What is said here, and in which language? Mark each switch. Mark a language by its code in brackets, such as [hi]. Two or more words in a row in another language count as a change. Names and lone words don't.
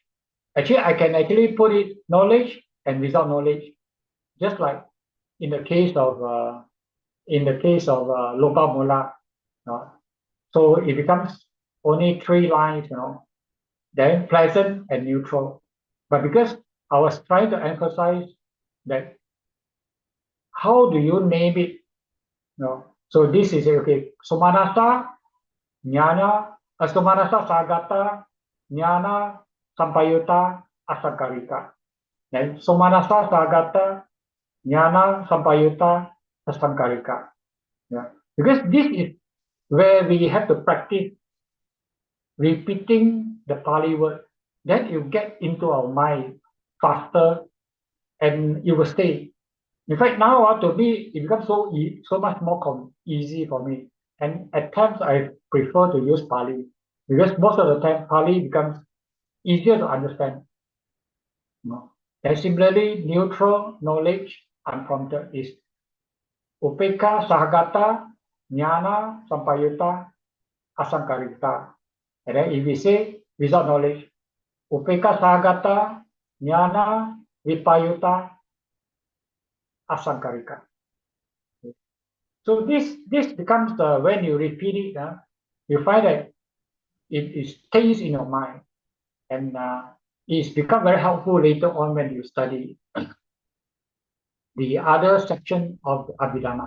[en] Actually, I can actually put it knowledge and without knowledge, just like in the case of [pi] Lopa Mula. [en] So it becomes only 3 lines, then pleasant and neutral. But because I was trying to emphasize that how do you name it? So this is okay. [pi] Somanasa, jnana, somanasa sagata, jnana, sampayuta, asakarika. Then somanasa sagata, jnana, sampayuta, asakarika. [en] Because this is where we have to practice repeating the Pali word. Then you get into our mind faster and it will stay. In fact, now to me, it becomes so much more easy for me. And at times, I prefer to use Pali because most of the time, Pali becomes easier to understand. And similarly, neutral knowledge, unprompted, is [pi] upeka sahagata, jnana, sampayuta, asankarita. [en] And then if we say without knowledge, [pi] upeka sahagata, jnana, vipayuta, asankarika. [en] So this becomes when you repeat it, you find that it stays in your mind, and it's become very helpful later on when you study the other section of the Abhidhamma.